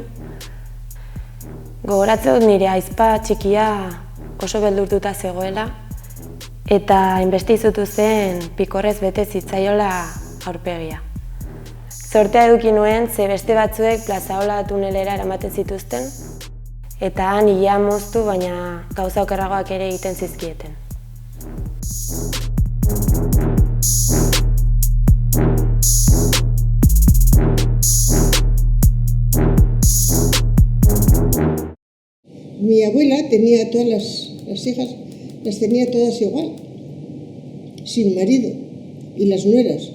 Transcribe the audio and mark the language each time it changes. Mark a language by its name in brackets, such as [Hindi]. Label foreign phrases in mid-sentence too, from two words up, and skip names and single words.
[Basque] Gogoratzen dut nire aizpa txikia oso beldurtuta zegoela eta hainbeste izutu zen pikorrez bete zitzaiola aurpegia. Zortea eduki nuen ze beste batzuek Plazaola tunelera eramaten zituzten eta han ilea moztu, baina gauza okerragoak ere egiten zizkieten. [Spanish] Mi abuela tenía todas las hijas, las tenía todas igual, sin marido, y las nueras.